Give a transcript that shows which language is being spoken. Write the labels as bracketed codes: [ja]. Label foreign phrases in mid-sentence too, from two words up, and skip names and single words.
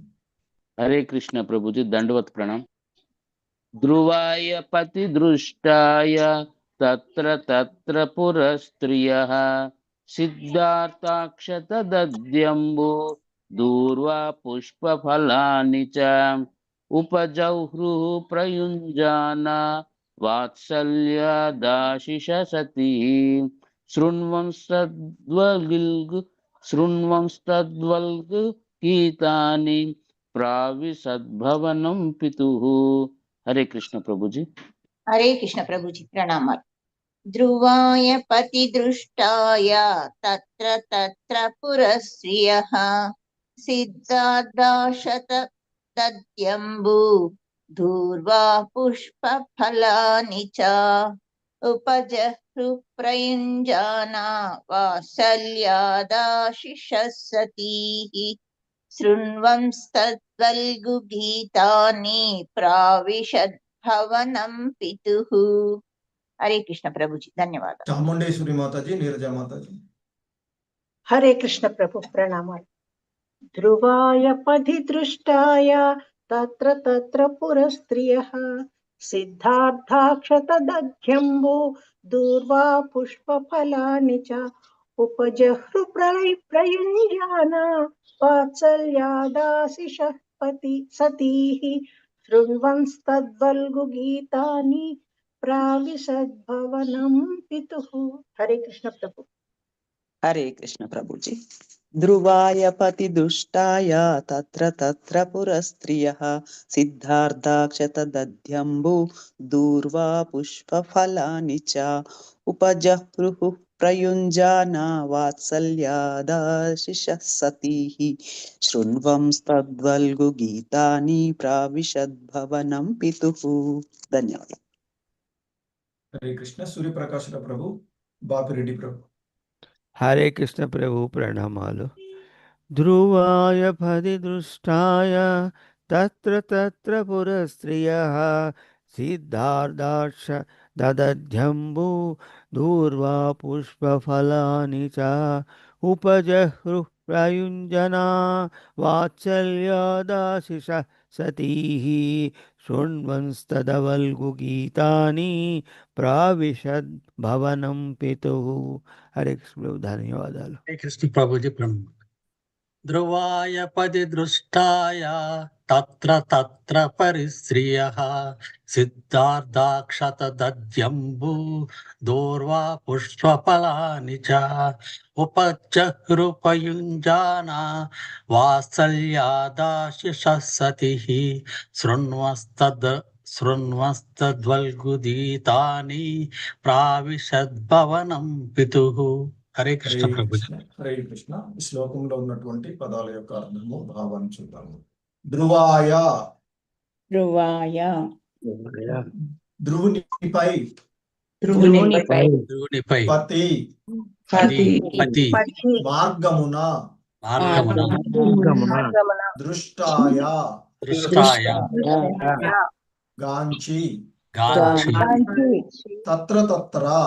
[hi] हरे कृष्ण प्रभु जी, दंडवत प्रणाम। [sa] ध्रुवाय पति दृष्टाय तत्र तत्र पुरस्त्रियः सिद्धार्थाक्षतदद्यम्बो दूर्वा पुष्पफलानि च उपजह्रुः प्रयुञ्जाना वात्सल्यादाशिष सती शृण्वंस्तद्वल्ग गीतानि प्राविशद्भवनं पितुः। [hi] हरे कृष्ण प्रभु जी। हरे कृष्ण प्रभु जी, प्रणाम। [sa] ध्रुवाय पतिदृष्टाय तत्र तत्र पुरस्त्रियः सिद्धार्थाक्षतदद्यम्बु दूर्वा पुष्पफलानि च उपजह्रुः प्रयुञ्जाना वात्सल्यादाशिषः सतीः शृण्वंस्तद्वल्गुगीतानि प्राविशद्भवनं पितुः। [hi] हरे कृष्ण प्रभु जी, धन्यवाद। चामुंडेश्वरी माता जी, नीरजा माता जी। हरे कृष्ण प्रभु, प्रणाम। [sa] ध्रुवाय पथि दृष्टाय तत्र तत्र पुरस्त्रियः सिद्धार्थाक्षतदद्यम्बो दूर्वा पुष्पफलानि च उपजह्रुः प्रयुञ्जाना वात्सल्यादाशिषः सतीः शृण्वंस्तद्वल्गुगीतानि प्राविशद्भवनं पितुः। [hi] हरे कृष्ण प्रभु। हरे कृष्ण प्रभु जी। [sa] ध्रुवाय पतिदुष्टाय तत्र तत्र पुरस्त्रियः सिद्धार्थाक्षतदद्यम्बु दूर्वा पुष्पफलानि च उपजह्रुः प्रयुञ्जाना वात्सल्यादाशिषः सतीः शृण्वंस्तद्वल्गुगीतानि प्राविशद्भवनं पितुः। [hi] धन्यवाद। हरे कृष्ण। सूर्य प्रकाश प्रभु, बापिरेड्डी प्रभु। हरे कृष्ण प्रभु, [te] प्रणमालु। [sa] ध्रुवाय पथि दृष्टाय तत्र तत्र पुरस्त्रियः सिद्धार्थाक्षतदद्यम्बु दूर्वा पुष्पफलानि च उपजह्रुः प्रयुञ्जना वात्सल्यादाशिषः सतीः शृण्वंस्तद्वल्गुगीतानि प्राविशद्भवनं पितुः। [hi] हरे कृष्ण प्रभु, धन्यवादाలు। हरे कृष्ण प्रभु जी, प्रणाम। [sa] ध्रुवाय पदि दृष्टाय तत्र तत्र परिश्रियः सिद्धार्थाक्षतदद्यम्बु दूर्वा पुष्पफलानि च उपजह्रुः प्रयुञ्जाना वात्सल्यादाशिषः सतीः शृण्वंस्तद्वल्गुगीतानि प्राविशद्भवनं पितुः। [hi] हरे कृष्ण प्रभु जी। हरे कृष्ణ। [te] ఈ శ్లోకంలో ఉన్నటువంటి పదాల యొక్క అర్థము భావాన్ని చూద్దాము. ధ్రువాయ, ధ్రువాయ, ధ్రువునిపై, ధ్రువునిపై, పతి, పతి, మార్గమున, దృష్టాయ, గాంచి, [sa] तत्र तत्र,